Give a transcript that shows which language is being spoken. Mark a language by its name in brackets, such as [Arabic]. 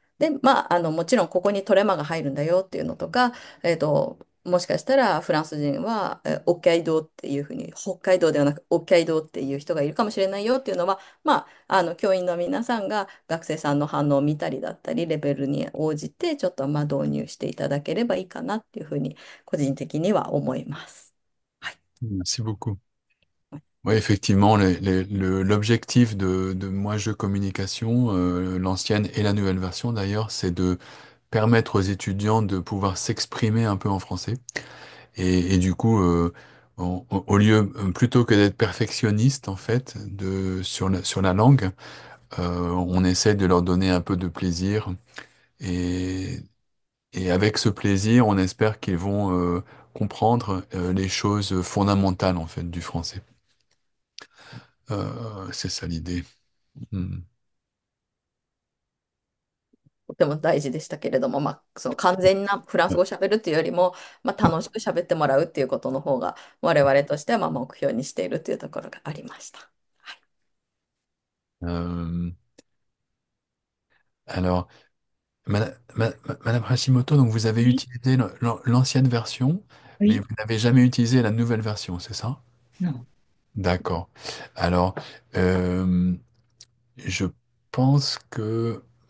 [Japanese] で、まあ、もちろんここにトレマが入るんだよっていうのとか、もしかしたらフランス人は、北海道っていうふうに、北海道ではなく北海道っていう人がいるかもしれないよっていうのは、まあ、教員の皆さんが学生さんの反応を見たりだったり、レベルに応じてちょっとまあ導入していただければいいかなっていうふうに、個人的には思います。はい。 [French] Merci beaucoup. Oui, effectivement, l'objectif de Moi Je Communication, l'ancienne et la nouvelle version d'ailleurs, c'est de permettre aux étudiants de pouvoir s'exprimer un peu en français. Et du coup, au lieu, plutôt que d'être perfectionniste en fait sur la langue, on essaie de leur donner un peu de plaisir. Et, et avec ce plaisir, on espère qu'ils vont comprendre les choses fondamentales en fait du français. C'est ça l'idée. Hmm. [Japanese] とても大事でしたけれども、まあ、その完全なフランス語を喋るっていうよりも、まあ、楽しく喋ってもらうっていうことの方が、我々としてはまあ目標にしているというところがありました。はい。 [French] Euh, alors, Madame Hashimoto, donc vous avez utilisé l'ancienne version, mais oui, vous n'avez jamais utilisé la nouvelle version, c'est ça? non. D'accord. Alors, euh, je pense que...